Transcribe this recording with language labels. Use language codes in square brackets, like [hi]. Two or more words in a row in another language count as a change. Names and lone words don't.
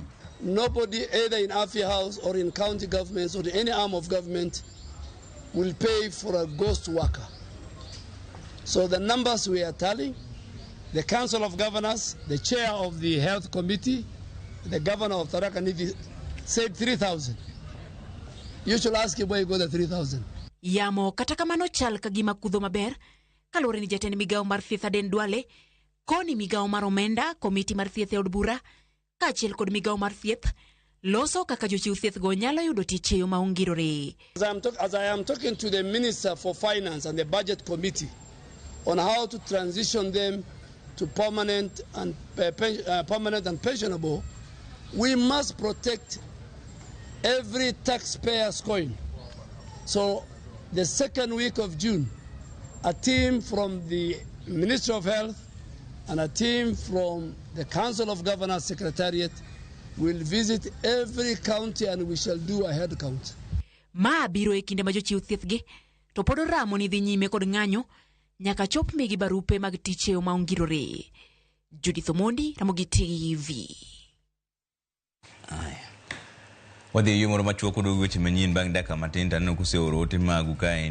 [en] Nobody, either in Afia House or in county governments or in any arm of government, will pay for a ghost worker. So the numbers we are tallying, the Council of Governors, the chair of the Health Committee, the governor of Tharaka Nithi said 3,000. You should ask him where you got the 3,000. [luo] Yamo kata kamano chal kagima kudho maber kalore ni jatend migawo mar thieth Aden Duale koni migawo mar omenda komiti mar thieth e od bura kaachiel kod migawo mar thieth loso kaka jochiw thieth go nyalo yudo tich e yo maongirore. [en] As I am talking to the Minister for Finance and the Budget Committee on how to transition them to permanent and pensionable, we must protect every taxpayer's coin. So the second week of June, a team from the Ministry of Health and a team from the Council of Governors Secretariat will visit every county and we shall do a head count. [luo] Ma biro e kinde ma jochiw thieth gi to pod ramo ni dhi nyime kod ng'anyo nyaka chop migi barupe mag tich e yo maongirore. Judith Omondi, Ramogi TV. Wadhi yo moro machuok kod weche manyien bang' dakika matin taneno kuseoro ote magu kaendi.